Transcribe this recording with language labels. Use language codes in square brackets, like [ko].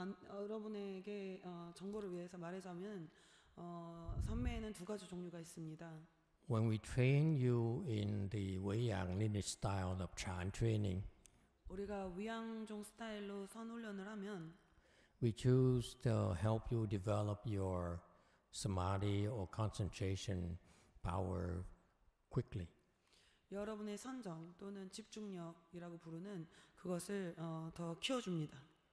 [ko] 여러분에게 정보를 위해서 말하자면 삼매에는 두 가지 종류가 있습니다. [en] When we train you in the Weiyang lineage style of Chan training, [ko] 우리가 위양종 스타일로 선훈련을 하면 [en] we choose to help you develop your samadhi or concentration power quickly. [ko] 여러분의 선정 또는 집중력이라고 부르는 그것을 더 키워줍니다.